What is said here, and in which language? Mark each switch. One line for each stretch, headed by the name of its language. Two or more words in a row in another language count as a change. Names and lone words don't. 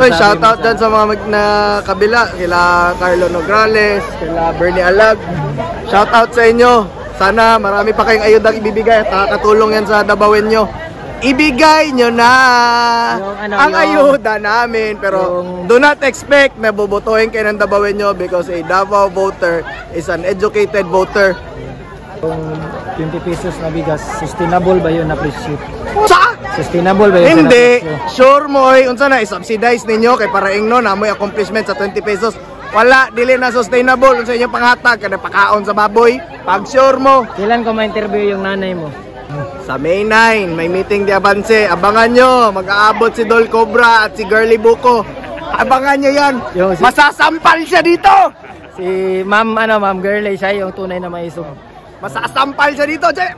Filipino: Oy, shoutout dyan sa mga na kabila, kila Carlo Nograles, kila Bernie Alag. Shoutout sa inyo. Sana marami pa kayong ayudang ibibigay at nakakatulong yan sa dabawin nyo. Ibigay nyo na ang ayuda namin. Pero
English: do not expect
Filipino: na bubutuhin kayo ng dabawin nyo
English: because a Davao voter is an educated voter.
Filipino: Yung 20 pesos na bigas, sustainable ba yun na presyo? Sa? Sustainable ba yun? Hindi.
Cebuano: Sure mo, unsa na i-subsidize ninyo kay para ingno na mo'y accomplishment sa 20 pesos. Wala, dili na sustainable sa inyong panghatag kada pakaon sa baboy. Pag sure mo.
Filipino: Kailan ko ma-interview yung nanay mo? Sa May 9, may meeting di Abanse. Abangan nyo, mag-aabot si Dol Cobra at si Girly Buko. Abangan nyo yan. Masasampal siya dito. Si Ma'am Girlie, siya yung tunay na maisog. Masasampal siya dito.